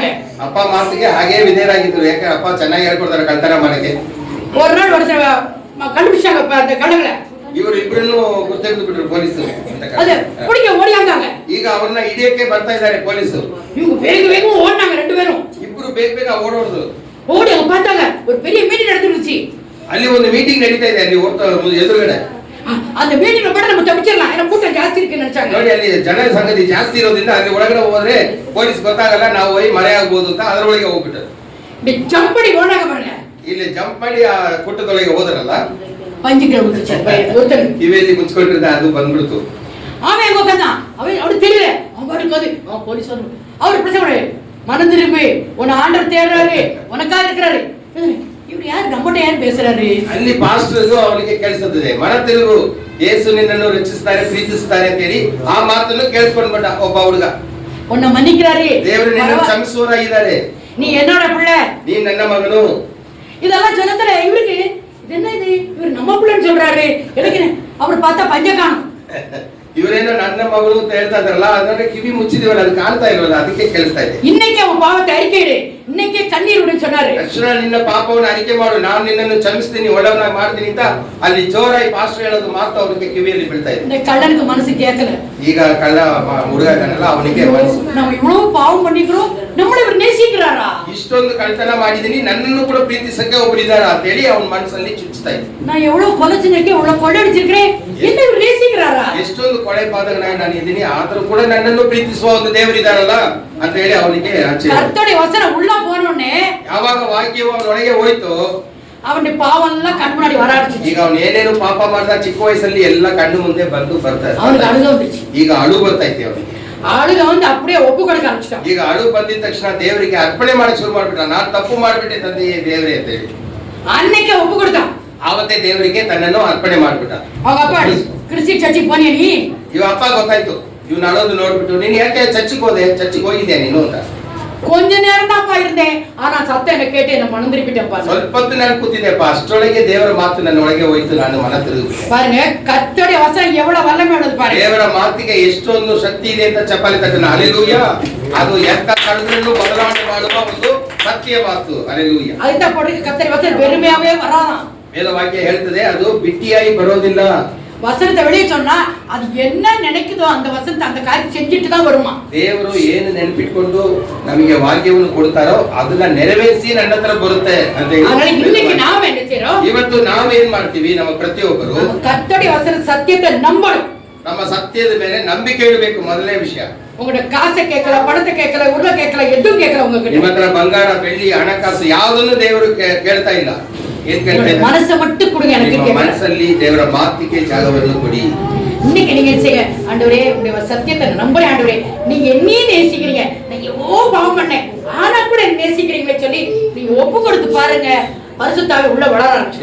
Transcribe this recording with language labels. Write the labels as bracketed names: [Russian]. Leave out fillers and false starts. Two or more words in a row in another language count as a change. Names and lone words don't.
[Kannada] ಅಪ್ಪ ಮಾತಿಗೆ ಹಾಗೆ ವಿಧೇಯರಾಗಿದ್ರು. ಯಾಕೆ ಅಪ್ಪ ಚೆನ್ನಾಗಿ ಹೇಳ್ಕೊಡ್ತಾರೆ ಕಳ್ತನ ಮಾಡಕ್ಕೆ. [Tamil] ஒரு நாள் ஒருத்தர் கண்டுபிடிச்சாங்க அந்த கழுகுல. [Kannada] ಇವರು ಇಬ್ಬರನ್ನು ಗುರ್ತಿಡಿದು ಬಿಟ್ರು ಪೊಲೀಸರು. [Tamil] ಅದೇ பிடிக்க ஓடியாங்க. [Kannada] ಈಗ ಅವರನ್ನ ಹಿಡಿಯಕ್ಕೆ ಬರ್ತಾ ಇದ್ದಾರೆ ಪೊಲೀಸರು. [Tamil] இவங்க வேக ஓடுனாங்க 2 பேரும். [Kannada] ಇಬ್ಬರು ಬೇಗ ಓಡೋದ್ರು. [Tamil] ஓடி அவங்க பார்த்தாங்க ஒரு பெரிய மீட்டிங் நடந்துருச்சு. [Kannada] ಅಲ್ಲಿ ಒಂದು ಮೀಟಿಂಗ್ ನಡೀತಾ ಇದೆ, ಅಲ್ಲಿ ಎದುರುಗಡೆ. [Tamil] அந்த மீட்டிங்ல கூட நம்ம தப்பிச்சிரலாம், ஏன்னா கூட்டம் [Kannada] ಜಾಸ್ತಿ [Tamil] ಇருக்கு நினைச்சாங்க. [Kannada] ನೋಡಿ ಅಲ್ಲಿ ಜನ ಸಂಗತಿ ಜಾಸ್ತಿ ಇರೋದ್ರಿಂದ ಅಲ್ಲಿ ಒಳಗಡೆ ಹೋದ್ರೆ ಪೊಲೀಸ್ ಗೊತ್ತಾಗಲ್ಲ, ನಾವು ಹೋಗಿ ಮರೆ ಆಗ್ಬೋದು ಅಂತ ಅದರೊಳಗೆ ಹೋಗ್ಬಿಟ್ಟರು. ಜಂಪ್ ಮಾಡಿ ಓಡಾಗ ಬಾರಲ್ಲ, ಇಲ್ಲಿ ಜಂಪ್ ಮಾಡಿ ಆ ಕುಟ್ಟದೊಳಗೆ ಹೋದ್ರಲ್ಲ, [Tamil] பஞ்சுக்கு ஊத்துச்சு [Kannada] ಕಿವಿಯಲ್ಲಿ ಮುಚ್ಕೊಂಡಿರ್ದ ಅದು ಬಂದ್ಬಿಡ್ತು. [Tamil] அவன் எங்க உட்கார்ந்தான், அவனுக்கு தெரியல, அவன் பாட்டுக்கு வந்து போலீஸ் வந்து அவர் பிரச்சனை மனம் திரும்பி உன்னை ஆண்டவர் தேடுறாரு, உனக்காக இருக்கிறாரு. இவரு யாரு நம்மகிட்ட யாரு பேசுறாரு? [Kannada] ಅಲ್ಲಿ ಪಾಸ್ಟರ್ಗೂ ಅವನಿಗೆ ಕೇಳಿಸುತ್ತದೆ, ಮನ ತಿರುಗು, ಯೇಸು ನಿನ್ನನ್ನು ರಕ್ಷಿಸ್ತಾರೆ, ಪ್ರೀತಿಸ್ತಾರೆ ಅಂತ ಹೇಳಿ ಆ ಮಾತನ್ನು ಕೇಳಿಸ್ಕೊಂಡು ಬಂದ ಒಬ್ಬ ಹುಡುಗ. [Tamil] உன்னை மன்னிக்கிறாரு, [Kannada] ದೇವರು ನಿನ್ನನ್ನು ಕ್ಷಮಿಸುವವರಾಗಿದ್ದಾರೆ, [Tamil] நீ என்னோட பிள்ளை, [Kannada] நீ ನನ್ನ ಮಗನು. [Tamil] இதெல்லாம் சொல்லத்துல இவருக்கு என்ன இது, இவர் நம்ம பிள்ளைன்னு சொல்றாரு. எனக்கு அவர் பார்த்தா பஞ்ச காணும். [Kannada] ಇವರೇನೋ ನನ್ನ ಮಗಳು ಅಂತ ಹೇಳ್ತಾ ಇದ್ರಲ್ಲ, ಅದನ್ನ ಕಿವಿ ಮುಚ್ಚಿದೀವಲ್ಲ, ಅದು ಕಾಣ್ತಾ ಇಲ್ವಲ್ಲ, ಅದಕ್ಕೆ ಕೇಳಿಸ್ತಾ ಇದೆ. [Tamil] இன்னைக்கு அவன் பாவத்தை அறிக்கையிடு, இன்னைக்கு கண்ணீர் விடுன்னு சொன்னாரு. [Kannada] ತಕ್ಷಣ ನಿನ್ನ ಪಾಪವನ್ನು ಅರಿಕೆ ಮಾಡು, ನಾನು ನಿನ್ನನ್ನು ಕ್ಷಮಿಸ್ತೀನಿ, ಒಳ್ಳೆಯವನಾಗಿ ಮಾಡ್ತೀನಿ ಅಂತ ಅಲ್ಲಿ ಜೋರಾಗಿ ಪಾಸ್ಟರ್ ಹೇಳೋದು ಮಾತ್ರ ಅವನಿಗೆ ಕಿವಿಯಲ್ಲಿ ಬೀಳ್ತಾ ಇದೆ. [Tamil] இந்த கள்ளனுக்கு மனசு கேட்கல. [Kannada] ಈಗ ಕಳ್ಳ ಹುಡುಗ ಇದ್ದಾನಲ್ಲ, ಅವನಿಗೆ ಮನಸ್ಸು, [Tamil] நம்ம இவ்வளவு பாவம் பண்ணிக்கிறோம், நம்மள இவர் நேசிக்கிறாரா? [Kannada] ಇಷ್ಟು ಇಷ್ಟೊಂದು ಕಳ್ತನ ಮಾಡಿದೀನಿ, ನನ್ನನ್ನು ಕೂಡ ಪ್ರೀತಿಸಕ್ಕೆ ಒಬ್ಬರಿದ್ದಾರ ಅಂತ ಹೇಳಿ ಅವನ ಮನಸ್ಸಲ್ಲಿ ಚುಚ್ಚುತ್ತಾ ಇದ್ದ. [Tamil] நான் எவ்வளவு கொலை செஞ்சிருக்கேன், எவ்வளவு கொள்ளை அடிச்சிருக்கேன், என்ன இவர் நேசிக்கிறாரா? [Kannada] ಎಷ್ಟೊಂದು ಕೊಳೆ ಪಾದಕನಾಗಿ ನಾನು ಇದ್ದೀನಿ, ಆದ್ರೂ ಕೂಡ ನನ್ನನ್ನು ಪ್ರೀತಿಸುವ ಒಂದು ದೇವರಿದ್ದಾರಲ್ಲ ಅಂತ ಹೇಳಿ ಅವನಿಗೆ ಆಶ್ಚರ್ಯ. [Tamil] கர்த்தருடைய வசனம் உள்ள போனோடனே [Kannada] ಯಾವಾಗ ವಾಕ್ಯವು ಅವನೊಳಗೆ ಹೋಯ್ತು, [Tamil] அவனுடைய பாவம் எல்லாம் கண் முன்னாடி வர ஆரம்பிச்சு. [Kannada] ಈಗ ಅವನು ಏನೇನು ಪಾಪ ಮಾಡ್ದ ಚಿಕ್ಕ ವಯಸ್ಸಲ್ಲಿ ಎಲ್ಲ ಕಣ್ಣು ಮುಂದೆ ಬರ್ತಾರೆ. [Tamil] அவனுக்கு அழுக வந்துச்சு. [Kannada] ಈಗ ಅಳು ಬರ್ತೈತಿ ಅವನಿಗೆ. [Tamil] அழுக வந்து அப்படியே ஒப்பு கொடுக்க ஆரம்பிச்சிட்டான். [Kannada] ಈಗ ಅಳು ಬಂದಿದ ತಕ್ಷಣ ದೇವರಿಗೆ ಅರ್ಪಣೆ ಮಾಡಕ್ ಶುರು ಮಾಡ್ಬಿಟ್ಟ. ನಾನ್ ತಪ್ಪು ಮಾಡ್ಬಿಟ್ಟೆ ತಂದೆಯೇ ದೇವರೇ ಅಂತ ಹೇಳಿ [Tamil] அன்னைக்கே ஒப்பு கொடுத்தான். [Kannada] ಆವತ್ತೇ ದೇವರಿಗೆ ತನ್ನನ್ನು ಅರ್ಪಣೆ ಮಾಡ್ಬಿಟ್ಟ. [Tamil] அவங்க அப்பா [English] Christian church [Tamil] போனியா நீ? [Kannada] ಇವ ಅಪ್ಪ ಗೊತ್ತಾಯ್ತು, ಇವ್ನ ಅಳೋದು ನೋಡ್ಬಿಟ್ಟು, ನೀನ್ ಯಾಕೆ ಚರ್ಚಿಗೆ ಹೋದೆ, ಚರ್ಚಿಗೆ ಹೋಗಿದ್ಯಾ ನೀನು ಅಂತ. [Tamil] கொஞ்ச நேரம் தான்ப்பா இருந்தேன், ஆனா சத்தம் என்ன கேட்டு என்ன மனம் திருப்பிட்டேன்ப்பா. [Kannada] ಸ್ವಲ್ಪ ಹೊತ್ತು ನಾನು ಕೂತಿದ್ದೆಪ್ಪ, ಅಷ್ಟರೊಳಗೆ ದೇವರ ಮಾತು ನನ್ನ ಒಳಗೆ ಹೋಯ್ತು, ನಾನು ಮನ ತಿರುಗಿಬಿಟ್ಟೆ. [Tamil] பாருங்க கர்த்தருடைய வசனம் எவ்வளவு வல்லமை உள்ளது பாருங்க. [Kannada] ದೇವರ ಮಾತಿಗೆ ಎಷ್ಟೊಂದು ಶಕ್ತಿ ಇದೆ ಅಂತ ಚಪ್ಪಾಳೆ ತಟ್ಟಣ. ಹಲ್ಲೆಲೂಯಾ. ಅದು ಎಂತ ಕಳೆದ್ರೂ ಬದಲಾವಣೆ ಮಾಡುವ ಒಂದು ಸತ್ಯ ಮಾತು. ಹಲ್ಲೆಲೂಯಾ. [Tamil] அதுதான் போட்டு கர்த்தருடைய வசனம் வெறுமையாவே வராதாம். [Kannada] ವೇದ ವಾಕ್ಯ ಹೇಳ್ತದೆ, ಅದು ಬಿಟ್ಟಿಯಾಗಿ ಬರೋದಿಲ್ಲ. [Tamil] வசனத்தை வெளியே சொன்னா அது என்ன நினைக்குதோ அந்த வசனத்தை அந்த காரியம் செஞ்சுட்டு தான் வருமா. [Kannada] ದೇವರು ಏನು ನೆನಪಿಟ್ಕೊಂಡು ನಮಗೆ ವಾಕ್ಯವನ್ನು ಕೊಡ್ತಾರೋ ಅದನ್ನ ನೆರವೇರಿಸಿ ನನ್ನ ಹತ್ರ ಬರುತ್ತೆ ಅಂತ [Tamil] அதனால இன்னைக்கு [Kannada] ಹೇಳಿ [Tamil] நாம என்ன செய்றோம்? [Kannada] ಇವತ್ತು ನಾವು ಏನ್ ಮಾಡ್ತೀವಿ, ನಮ್ಮ ಪ್ರತಿಯೊಬ್ಬರು [Tamil] கர்த்தருடைய வசன சத்தியத்தை நம்பணும். [Kannada] ನಮ್ಮ ಸತ್ಯದ ಮೇಲೆ ನಂಬಿಕೆ ಇಡಬೇಕು. ಮೊದಲನೇ ವಿಷಯ, [Tamil] உங்களோட காசை கேட்கல, பணத்தை கேட்கல, உருளை கேட்கல, எதுவும் கேட்கல உங்ககிட்ட. [Kannada] ನಿಮ್ಮ ಹತ್ರ ಬಂಗಾರ, ಬೆಳ್ಳಿ, ಹಣಕಾಸು ಯಾವುದನ್ನು ದೇವರು ಕೇಳ್ತಾ ಇಲ್ಲ. ಏನ್ ಕೇಳ್ತಾ ಇದ್ದಾರೆ? [Tamil] மனசை மட்டும் கொடுங்க எனக்கு [Kannada] ನಿಮ್ಮ [Tamil] கேட்கல. [Kannada] ಮನಸ್ಸಲ್ಲಿ ದೇವರ ಮಾತಿಗೆ ಜಾಗವನ್ನು ಕೊಡಿ. [Tamil] இன்னைக்கு நீங்க என்ன செய்யுங்க, ஆண்டவரே உங்களுடைய சத்தியத்தை நம்புறேன் ஆண்டவரே, நீங்க என்னையும் நேசிக்கிறீங்க, நான் எவ்வளோ பாவம் பண்ணேன் ஆனா கூட என்ன நேசிக்கிறீங்களே சொல்லி நீங்க ஒப்பு கொடுத்து பாருங்க, பரிசுத்தாவி உள்ள வளர ஆரம்பிச்சு.